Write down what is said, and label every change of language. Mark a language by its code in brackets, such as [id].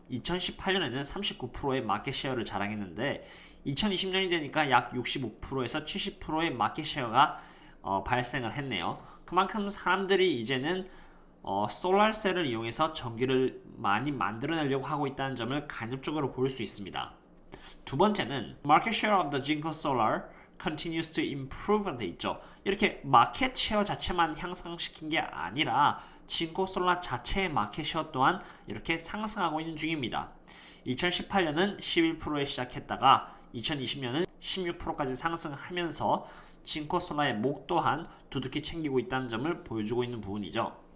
[ko] 2018년에는 39%의 마켓 쉐어를 자랑했는데 2020년이 되니까 약 65%에서 70%의 마켓 쉐어가 발생을 했네요. 그만큼 사람들이 이제는 솔라셀을 이용해서 전기를 많이 만들어내려고 하고 있다는 점을 간접적으로 볼 수 있습니다. 두 번째는 [en] Market share of the Jinko Solar continues to improve [ko] 돼 있죠. 이렇게 마켓 쉐어 자체만 향상시킨 게 아니라 진코 솔라 자체의 마켓 쉐어 또한 이렇게 상승하고 있는 중입니다. 2018년은 11%에 시작했다가 2020년은 16%까지 상승하면서 진코 솔라의 목 또한 두둑히 챙기고 있다는 점을 보여주고 있는 부분이죠.